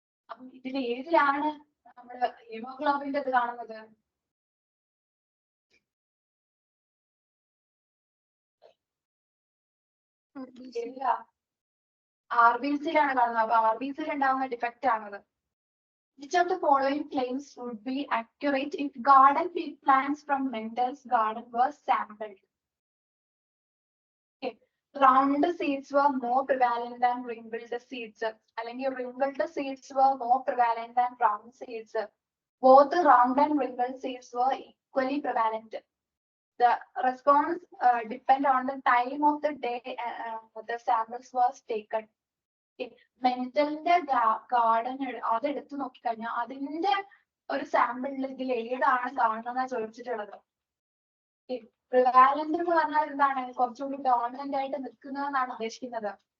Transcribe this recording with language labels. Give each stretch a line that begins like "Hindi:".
Malayalam: അപ്പം ഇതിൽ ഏതിലാണ് നമ്മുടെ ഹീമോഗ്ലോബിന്റെ ഇത് കാണുന്നത്? RBC-യിലാണ് കാണുന്നത്. അപ്പൊ RBC-യിൽ ഉണ്ടാവുന്ന ഡിഫക്റ്റ് ആണത്.
English: Which of the following claims would be accurate if garden pea plants from Mendel's garden were sampled? Okay. Round seeds were more prevalent than wrinkled seeds.
Malayalam: അല്ലെങ്കിൽ
English: wrinkled seeds were more prevalent than round seeds. Both round and wrinkled seeds were equally prevalent. The response depend on the time of the day the samples was taken.
Malayalam: മെന്റലിന്റെ garden അതെടുത്ത് നോക്കിക്കഴിഞ്ഞാൽ അതിന്റെ ഒരു സാമ്പിളിൽ ഇതിൽ ഏതാണ് കാണുന്നതെന്നാ ചോദിച്ചിട്ടുള്ളത്. പ്രിവാലന്റ് എന്ന് പറഞ്ഞാൽ എന്താണ്, കുറച്ചുകൂടി ഡോമിനന്റ് ആയിട്ട് നിൽക്കുന്നതെന്നാണ് ഉദ്ദേശിക്കുന്നത്.